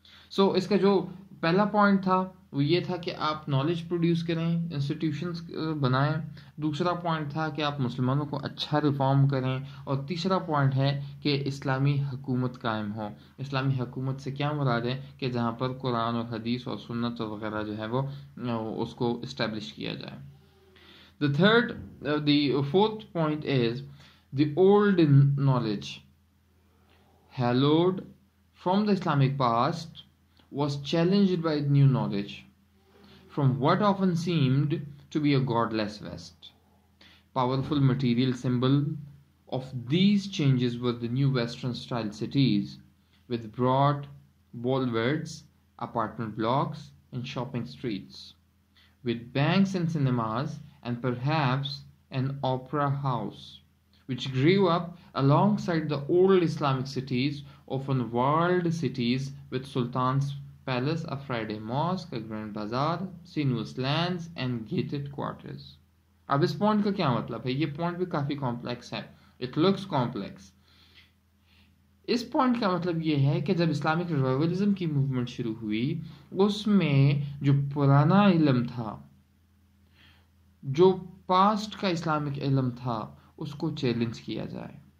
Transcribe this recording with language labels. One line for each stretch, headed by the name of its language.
Urdu: سو اس کا جو پہلا پوائنٹ تھا وہ یہ تھا کہ آپ نالج پروڈیوس کریں، انسٹیٹیوشنز بنائیں. دوسرا پوائنٹ تھا کہ آپ مسلمانوں کو اچھا ریفارم کریں. اور تیسرا پوائنٹ ہے کہ اسلامی حکومت قائم ہو. اسلامی حکومت سے کیا مراد ہے؟ کہ جہاں پر قرآن اور حدیث اور سنت وغیرہ جو ہے وہ اس کو اسٹیبلش کیا جائے.
English: The fourth point is the old knowledge hallowed from the Islamic past was challenged by new knowledge from what often seemed to be a godless West. Powerful material symbol of these changes were the new Western style cities with broad boulevards, apartment blocks and shopping streets, with banks and cinemas and perhaps an opera house, which grew up alongside the old Islamic cities, often walled cities with Sultan's Palace, a Friday mosque, a grand bazaar, sinuous lands and gated quarters.
Urdu: اب اس point کا کیا مطلب ہے؟ یہ point بھی کافی complex ہے.
English: It looks complex.
Urdu: اس point کا مطلب یہ ہے کہ جب اسلامک ریوائولزم کی موومنٹ شروع ہوئی اس میں جو پرانا علم تھا، جو پاسٹ کا اسلامک علم تھا، اس کو چیلنج کیا جائے.